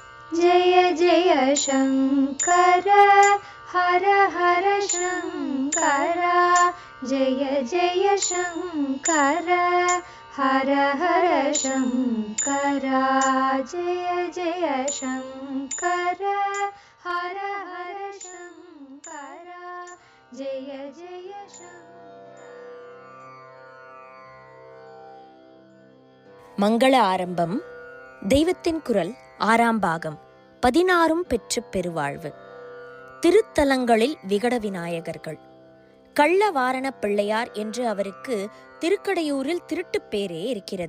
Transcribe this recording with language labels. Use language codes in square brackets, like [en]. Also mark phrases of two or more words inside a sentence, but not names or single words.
[sa] जय जय शङ्कर हर हर शङ्कर जय जय शङ्कर हर हर शङ्कर जय जय शङ्कर हर हर शङ्कर जय जय शङ्कर. [ta] மங்கள ஆரம்பம். தெய்வத்தின் குரல் 6ஆம் பாகம். 16 பெற்று பெருவாழ்வு. திருத்தலங்களில் விகட விநாயகர்கள். கள்ளவாரண பிள்ளையார் என்று அவருக்கு திருக்கடையூரில் திருட்டுப் பேரே இருக்கிறது.